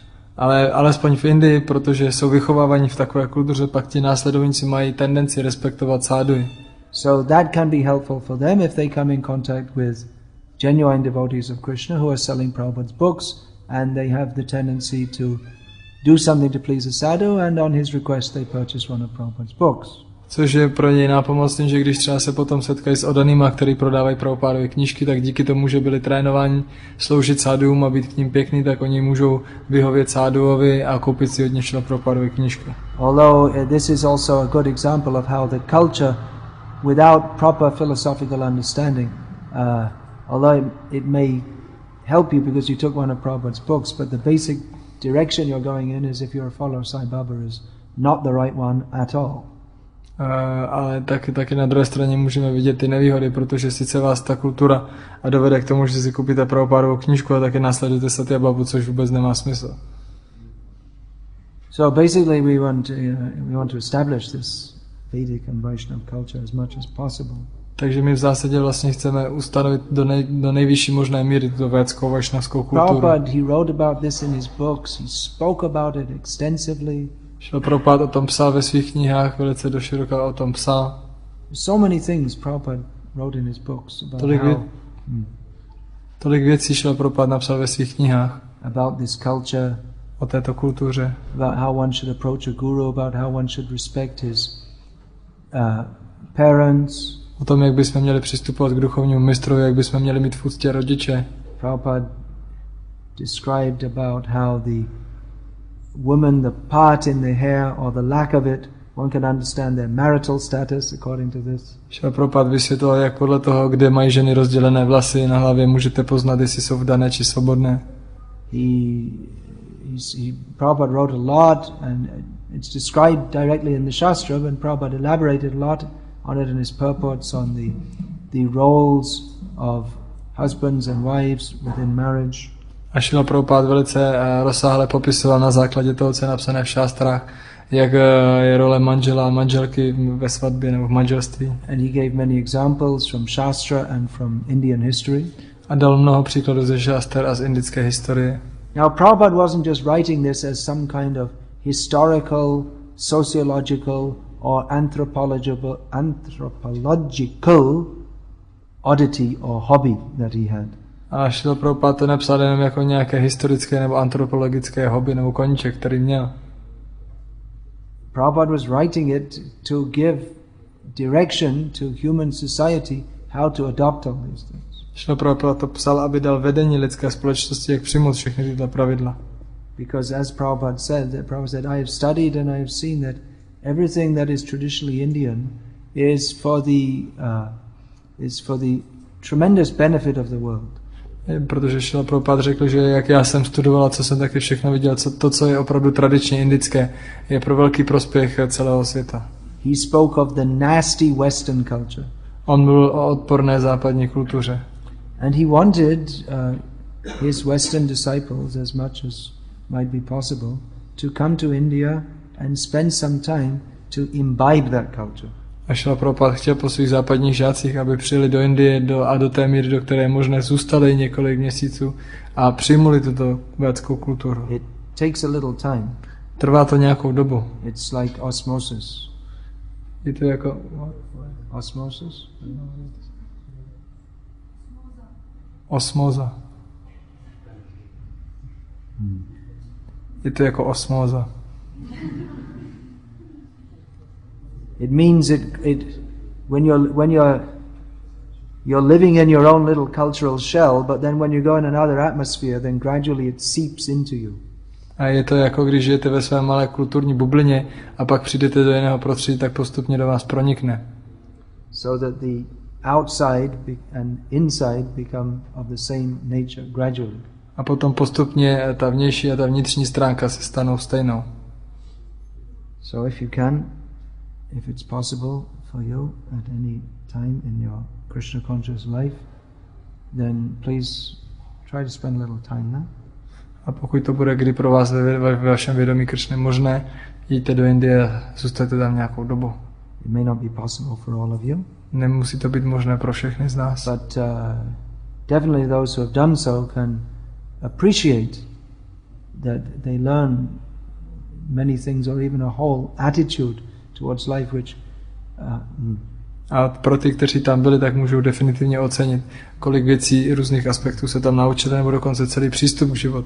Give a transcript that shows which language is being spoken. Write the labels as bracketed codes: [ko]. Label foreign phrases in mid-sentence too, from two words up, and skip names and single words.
[cs] Ale alespoň v Indii, protože jsou vychovávaní v takové kultuře, pak ti následovníci mají tendenci respektovat sáduji. [en] So that can be helpful for them if they come in contact with genuine devotees of Krishna who are selling Prabhupada's books, and they have the tendency to do something to please a sadhu, and on his request they purchase one of Prabhupada's books. [cs] Což je pro něj nápomocný, že když třeba se potom setkají s odanýma, který prodávají Prabhupádovy knížky, tak díky tomu, že byli trénováni sloužit sadhuům a být k ním pěkný, tak oni můžou vyhovět sadhuovi a koupit si od něj Prabhupádovy knížky. [en] Although this is also a good example of how the culture, without proper philosophical understanding, although it may help you because you took one of Prabhupada's books, but the basic direction you're going in is if you're a follower of Sai Baba is not the right one at all. [cs] Ale taky na druhé straně můžeme vidět ty nevýhody, protože sice vás ta kultura a dovede k tomu, že si koupíte Prabhupádovou knížku a taky následujete Satya Babu, což vůbec nemá smysl. [en] So basically we want to establish this Vedic and Vaishnava culture as much as possible. [cs] Takže my v zásadě vlastně chceme ustanovit do nejvyšší možné míry tu védskou vašnavskou kulturu. [en] Prabhupada, he wrote about this in his books, he spoke about it extensively. [cs] Prabhupada o tom psal ve svých knihách, velice doširoka o tom psal. [en] So many things Prabhupada wrote in his books about [cs] tolik věcí Prabhupada napsal ve svých knihách. [en] About this culture, [cs] o této kultuře. [en] About how one should approach a guru, about how one should respect his parents. [cs] O tom, jak bychom měli přistupovat k duchovnímu mistrovi, jak bychom měli mít v úctě rodiče. [en] Prabhupada described about how the woman, the part in the hair or the lack of it, one can understand their marital status according to this. [cs] Prabhupada vysvětlil, jak podle toho, kde mají ženy rozdělené vlasy na hlavě, můžete poznat, jestli jsou vdané či svobodné. [en] Prabhupada wrote a lot, and it's described directly in the Shastra, and Prabhupada elaborated a lot on it in his purports on the roles of husbands and wives within marriage. [cs] Šrila Prabhupád velice rozsáhle popisoval na základě toho, co je napsané v šástrách, jak je role manžela a manželky ve svatbě nebo v manželství. [en] And he gave many examples from Shastra and from Indian history. [cs] A dal mnoho příkladů ze šáster a z indické historie. [en] Now Prabhupada wasn't just writing this as some kind of historical, sociological or anthropological oddity or hobby that he had. [cs] A Šrila Prabhupád to nepsal jenom jako nějaké historické nebo antropologické hobby nebo koníček, který měl. [en] Prabhupada was writing it to give direction to human society how to adopt all these things. [cs] Šrila Prabhupád to psal, aby dal vedení lidské společnosti, jak přijmout všechny tyto pravidla. [en] Because as Prabhupada said, I have studied and I have seen that everything that is traditionally Indian is for the tremendous benefit of the world. [cs] Protože Šrila Prabhupád řekl, že jak já jsem studoval a co jsem taky všechno viděl, co je opravdu tradičně indické, je pro velký prospěch celého světa. [en] He spoke of the nasty Western culture. [cs] On mluvil o odporné západní kultuře. [en] And he wanted his Western disciples, as much as might be possible, to come to India and spend some time to imbibe that culture. [cs] A Šrila Prabhupád chtěl po svých západních žácích, aby přijeli do Indie a do té míry, do které je možné, zůstali několik měsíců a přijmuli tuto védskou kulturu. [en] It takes a little time. [cs] Trvá to nějakou dobu. [en] It's like osmosis. [cs] Je to jako... [en] Osmosis? [cs] Osmóza. Je to jako osmóza. [en] It means when you're living in your own little cultural shell, but then when you go in another atmosphere, then gradually it seeps into you. [cs] A je to jako když žijete ve své malé kulturní bublině a pak přijdete do jiného prostředí, tak postupně do vás pronikne. [en] So that the outside and inside become of the same nature gradually. [cs] A potom postupně ta vnější a ta vnitřní stránka se stanou stejnou. [en] So if you can, if it's possible for you at any time in your Krishna conscious life, then please try to spend a little time there. [cs] A pokud to bude kdy pro vás ve vašem vědomí Kršny možné, jděte do Indie a zůstaňte tam nějakou dobu. [en] It may not be possible for all of you. [cs] Nemusí to být možné pro všechny z nás. [en] But definitely those who have done so can appreciate that they learn many things or even a whole attitude towards life which [cs] a pro ty, kteří tam byli, tak můžou definitivně ocenit, kolik věcí, různých aspektů se tam naučili, nebo dokonce celý přístup k životu.